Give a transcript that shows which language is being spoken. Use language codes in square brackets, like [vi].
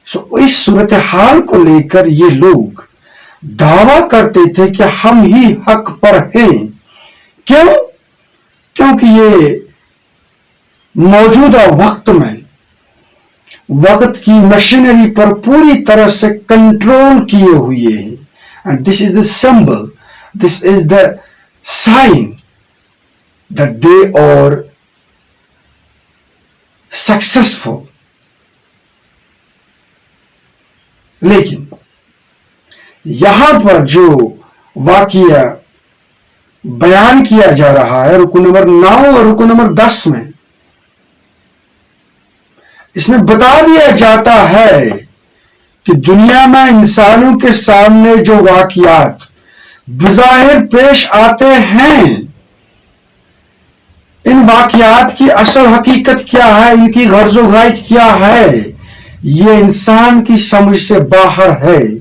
[ur] اس صورتحال کو لے کر یہ لوگ دعویٰ کرتے تھے کہ ہم ہی حق پر ہیں. کیونکہ یہ موجودہ وقت میں وقت کی مشینری پر پوری طرح سے کنٹرول کیے ہوئے ہیں. [en] and this is the symbol, this is the sign that they are successful. [ur] لیکن یہاں پر جو واقعہ بیان کیا جا رہا ہے رکوع نمبر 9 اور رکوع نمبر 10 میں، اس میں بتا دیا جاتا ہے کہ دنیا میں انسانوں کے سامنے جو واقعات بظاہر پیش آتے ہیں، ان واقعات کی اصل حقیقت کیا ہے، ان کی غرض و غایت کیا ہے، یہ انسان کی سمجھ سے باہر ہے.